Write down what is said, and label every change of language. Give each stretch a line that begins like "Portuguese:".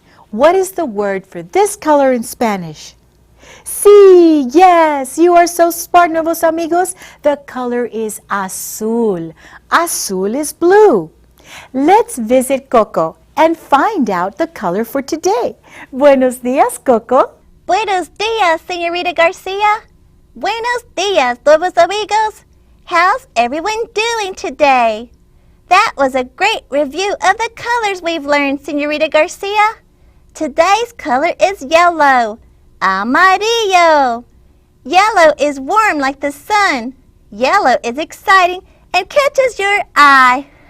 English: What is the word for this color in Spanish? Sí, yes, you are so smart, Nuevos Amigos. The color is azul. Azul is blue. Let's visit Coco and find out the color for today.
Spanish: Buenos días, Coco. Buenos días, Señorita Garcia. Buenos días, Nuevos Amigos.
English: How's everyone doing today? That was a great review of the colors we've learned, Señorita Garcia. Today's color is yellow. Amarillo. Yellow is warm like the sun. Yellow is exciting and catches your eye.